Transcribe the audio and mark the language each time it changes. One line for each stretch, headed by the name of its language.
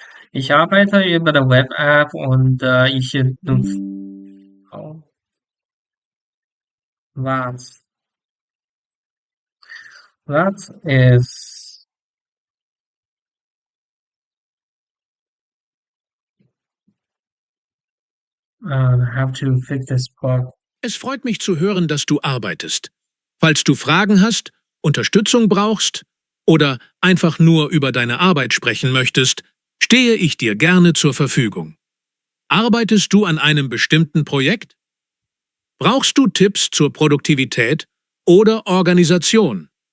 German: Ich arbeite über die Web-App und ich nutze oh, was?
English: That is have to fix this bug.
German: Es freut mich zu hören, dass du arbeitest. Falls du Fragen hast, Unterstützung brauchst oder einfach nur über deine Arbeit sprechen möchtest, stehe ich dir gerne zur Verfügung. Arbeitest du an einem bestimmten Projekt? Brauchst du Tipps zur Produktivität oder Organisation?